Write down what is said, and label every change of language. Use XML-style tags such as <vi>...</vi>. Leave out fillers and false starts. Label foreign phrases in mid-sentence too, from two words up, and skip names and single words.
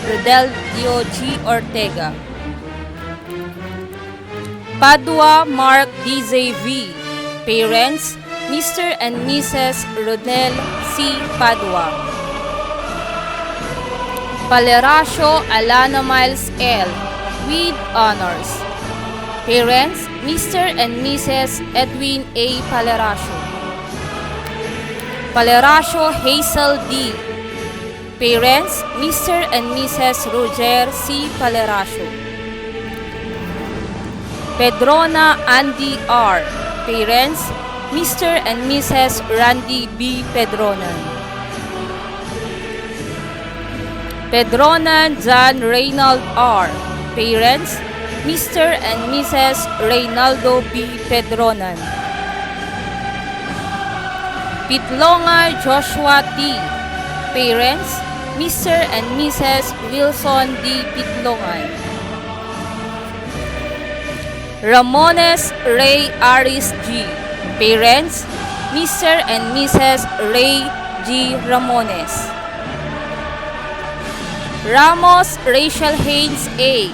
<en>Rodelio G. Ortega. Padua Mark DJ V. Parents, Mr. and Mrs. Rodel C. Padua. Paleracio Alana Miles L. with honors. Parents, Mr. and Mrs. Edwin A. Paleracio. Paleracio Hazel D. Parents, Mr. and Mrs. Roger C. Paleracio. Pedrona Andy R. Parents, Mr. and Mrs. Randy B. Pedronan. Pedronan John Reynald R. Parents, Mr. and Mrs. Reynaldo B. Pedronan. Pitlonga Joshua T. Parents, Mr. and Mrs. Wilson D. Pitlongan. Ramones Ray Aris G. Parents, Mr. and Mrs. Ray G. Ramones. Ramos Rachel Haynes A.</en>